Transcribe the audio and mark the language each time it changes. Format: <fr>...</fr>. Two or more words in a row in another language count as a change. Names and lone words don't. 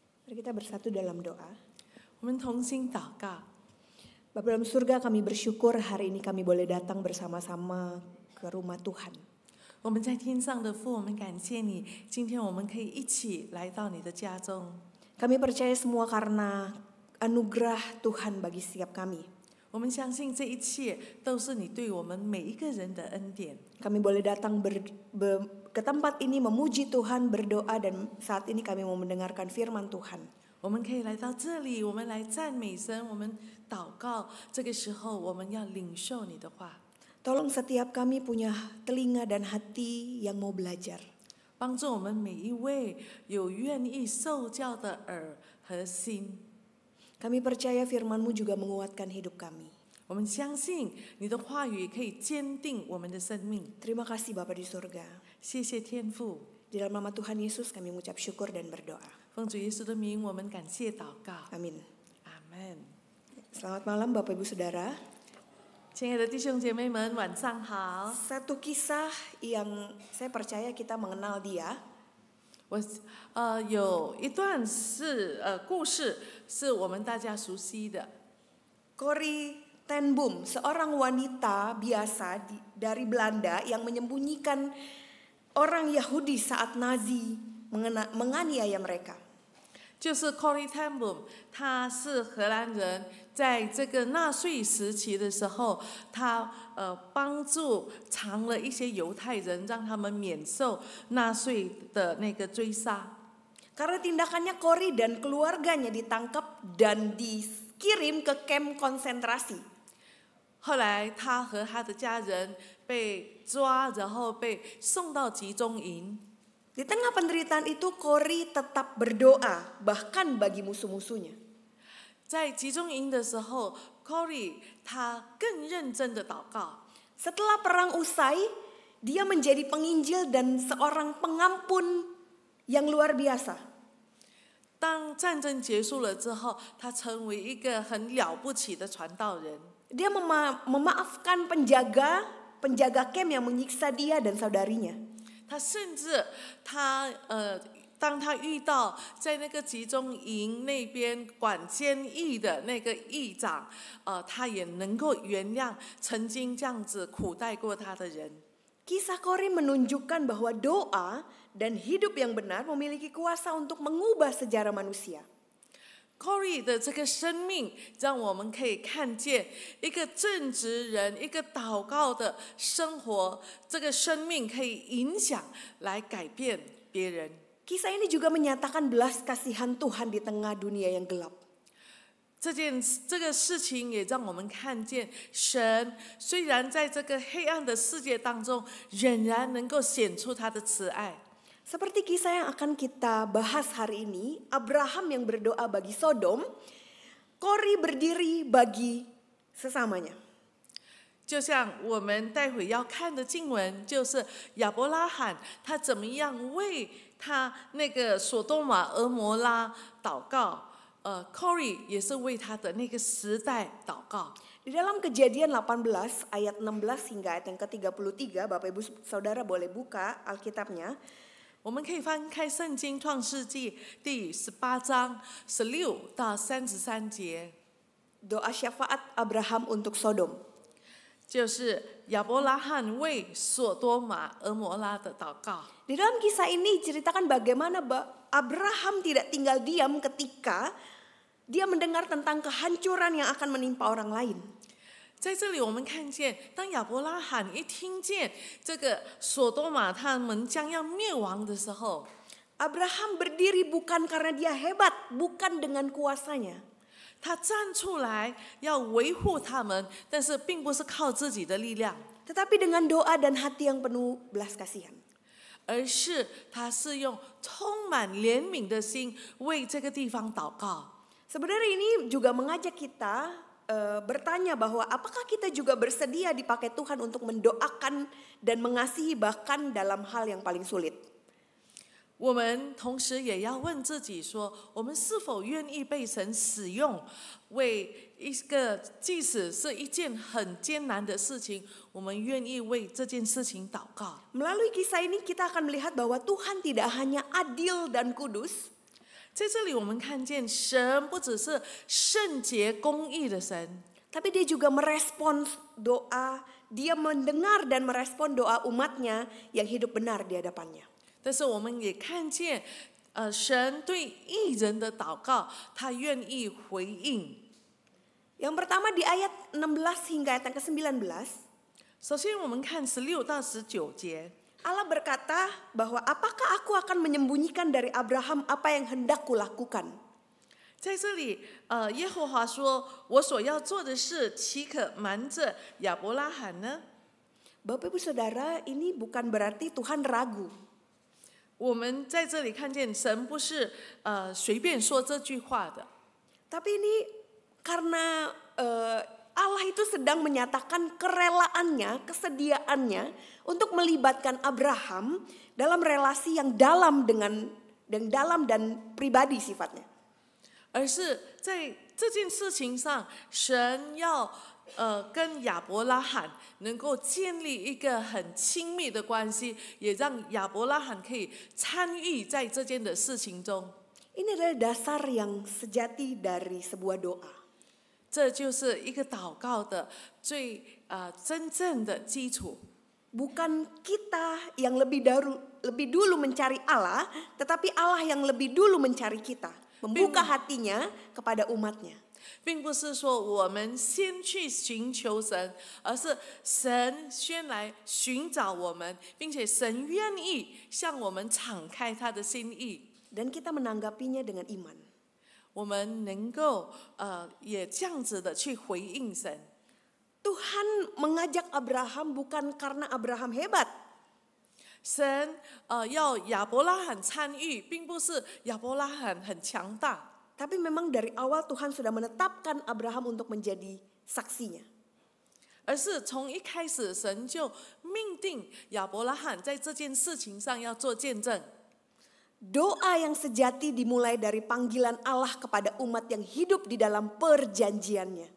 <id>Mari kita bersatu dalam doa.</id> <zh>我们同心祷告。</zh> <id>Bapa dalam surga, kami bersyukur hari ini kami boleh datang bersama-sama ke rumah Tuhan.</id> <zh>我们在天上的父，我们感谢你，今天我们可以一起来到你的家中。</zh> <id>Kami percaya semua karena anugerah Tuhan bagi setiap kami.</id> <zh>我们相信这一切都是你对我们每一个人的恩典。</zh> <id>Kami boleh datang ke tempat ini memuji Tuhan, berdoa, dan saat ini kami mau mendengarkan firman Tuhan.</id> <zh>我们可以来到这里，我们来赞美神，我们祷告。这个时候，我们要领受你的话，</zh> <id>Tolong setiap kami punya telinga dan hati yang mau belajar.</id> <zh>帮助我们每一位有愿意受教的耳和心。</zh> <id>Kami percaya firman-Mu juga menguatkan hidup kami.</id> <zh>我们相信你的话语可以坚定我们的生命。</zh> <id>Terima kasih Bapa di surga.</id> <zh>谢谢天父，</zh> <id>Di dalam nama Tuhan Yesus kami mengucap syukur dan berdoa.</id> <zh>奉主耶稣的名，我们感谢祷告。</zh> <id>Amin.</id> <zh>阿门。</zh> <id>Selamat malam Bapak Ibu Saudara.</id> <zh>亲爱的弟兄姐妹们，晚上好。</zh> <id>Satu kisah yang saya percaya kita mengenal dia.</id> <zh>有一段故事是我们大家熟悉的。</zh> <id>Corrie ten Boom, seorang wanita biasa dari Belanda yang menyembunyikan orang Yahudi saat Nazi menganiaya mereka.</id> <zh>就是 Corrie ten Boom， 他是荷兰人，在这个纳粹时期的时候，他帮助藏了一些犹太人，让他们免受纳粹的那个追杀。</zh> <id>Karena tindakannya Corrie dan keluarganya ditangkap dan dikirim ke kamp konsentrasi.</id> <zh>后来他和他的家人被抓，然后被送到集中营。</zh> <id>Di tengah penderitaan itu Corrie tetap berdoa bahkan bagi musuh-musuhnya.</id> <zh>在集中营的时候 ，Corrie 他更认真的祷告。</zh> <id>Setelah perang usai, dia menjadi penginjil dan seorang pengampun yang luar biasa.</id> <zh>当战争结束了之后，他成为一个很了不起的传道人。</zh> <id>Dia memaafkan penjaga camp yang menyiksa dia dan saudarinya.</id> <zh>他甚至当他遇到在那个集中营那边管监狱的那个狱长，他也能够原谅曾经这样子苦待过他的人。</zh> <id>Kisah Corrie menunjukkan bahwa doa dan hidup yang benar memiliki kuasa untuk mengubah sejarah manusia.</id> <zh>Corrie 的这个生命，让我们可以看见一个正直人、一个祷告的生活，这个生命可以影响来改变别人。</zh> <id>Kisah ini juga menyatakan belas kasihan Tuhan di tengah dunia yang gelap.</id> <zh>这个事情也让我们看见，神虽然在这个黑暗的世界当中，仍然能够显出他的慈爱。</zh> <id>Seperti kisah yang akan kita bahas hari ini, Abraham yang berdoa bagi Sodom, Corrie berdiri bagi sesamanya.</id> <zh>就像我们待会要看的经文，就是亚伯拉罕他怎么样为他那个所多玛俄摩拉祷告。Corrie 也是为他的那个时代祷告。</zh> <id>Di dalam Kejadian 18 ayat 16 hingga ayat yang ke-33, Bapak Ibu Saudara boleh buka Alkitabnya.</id> <zh>我们可以翻开圣经创世纪第18章16到33节，</zh> <id>Doa syafaat Abraham untuk Sodom.</id> <zh>就是亚伯拉罕为所多玛俄摩拉的祷告。</zh> <id>Di dalam kisah ini ceritakan bagaimana Abraham tidak tinggal diam ketika dia mendengar tentang kehancuran yang akan menimpa orang lain.</id> <zh>在这里，我们看见，当亚伯拉罕一听见这个所多玛他们将要灭亡的时候，</zh> <id>Abraham berdiri bukan karena dia hebat, bukan dengan kuasanya.</id> <zh>他站出来要维护他们，但是并不是靠自己的力量，</zh> <id>Tetapi dengan doa dan hati yang penuh belas kasihan.</id> <zh>而是他是用充满怜悯的心为这个地方祷告。</zh> <id>Sebenarnya ini juga mengajak kita bertanya bahwa apakah kita juga bersedia dipakai Tuhan untuk mendoakan dan mengasihi bahkan dalam hal yang paling sulit.</id> <zh>我们同时也要问自己说，我们是否愿意被神使用，为一个即使是一件很艰难的事情，我们愿意为这件事情祷告。</zh> <id>Melalui kisah ini kita akan melihat bahwa Tuhan tidak hanya adil dan kudus,</id> <zh>在这里我们看见神不只是圣洁公义的神，</zh> <id>tapi dia juga merespons doa, dia mendengar dan merespon doa umatnya yang hidup benar di hadapannya.</id> <zh>但是我们也看见神对义人的祷告他愿意回应。</zh> <id>Yang pertama di ayat 16 hingga ayat yang ke-19,</id> <zh>首先我们看16到19节，</zh> <id>Allah berkata bahwa apakah aku akan menyembunyikan dari Abraham apa yang hendak kulakukan?</id> <zh>在这里耶和华说，我所要做的事岂可瞒着亚伯拉罕呢？</zh> <id>Bapak Ibu Saudara, ini bukan berarti Tuhan ragu.</id> <zh>我们在这里看见神不是随便说这句话的，</zh> <id>Tapi ini karena Allah itu sedang menyatakan kerelaannya, kesediaannya untuk melibatkan Abraham dalam relasi yang dalam dan pribadi sifatnya.</id> <zh>而是在这件事情上，神要跟亚伯拉罕能够建立一个很亲密的关系，也让亚伯拉罕可以参与在这件的事情中。</zh> <id>Ini adalah dasar yang sejati dari sebuah doa.</id> <zh>这就是一个祷告的最真正的基础。</zh> <id>Bukan kita yang lebih dulu mencari Allah, tetapi Allah yang lebih dulu mencari kita, membuka hatinya kepada umatnya.</id> <zh>并不是说我们先去寻求神，而是神先来寻找我们，并且神愿意向我们敞开他的心意，</zh> <id>Dan kita menanggapinya dengan iman.</id> <zh>我们能够也这样子的去回应神。</zh> <id>Tuhan mengajak Abraham bukan karena Abraham hebat,</id> <zh>神要亚伯拉罕参与，并不是亚伯拉罕很强大，</zh> <id>tapi memang dari awal Tuhan sudah menetapkan Abraham untuk menjadi saksinya.</id> <zh>而是从一开始神就命定亚伯拉罕在这件事情上要做见证。</zh> <id>Doa yang sejati dimulai dari panggilan Allah kepada umat yang hidup di dalam perjanjiannya.</id>